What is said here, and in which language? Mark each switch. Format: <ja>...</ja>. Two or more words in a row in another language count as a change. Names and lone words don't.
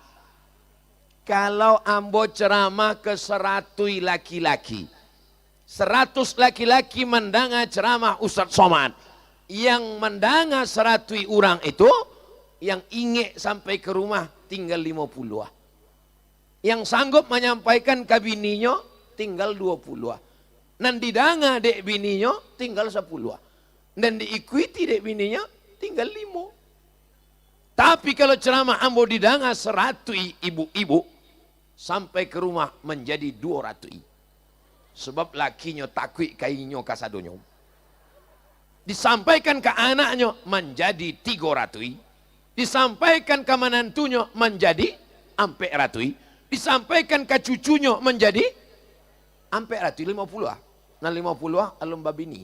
<id>Kalau Ambo ceramah ke 100 laki-laki, 100 laki-laki mendanga ceramah Ustadz Somad, yang mendanga 100 orang itu, yang ingin sampai ke rumah tinggal 50. Yang sanggup menyampaikan kabininya tinggal 20.</id> <min>Nan didanga dek bininya tinggal 10. Dan diikuti dek bininya tinggal 5.</min> <id>Tapi kalau ceramah ambo didanga 100 ibu-ibu sampai ke rumah menjadi 200.</id> <min>Sebab lakinya takui kainyo kasadonyo.</min> <id>Disampaikan ke anaknya menjadi 300. Disampaikan ke menantunya menjadi 400. Disampaikan ke cucunya menjadi 450.</id> <min>Nah 50 alum babini.</min>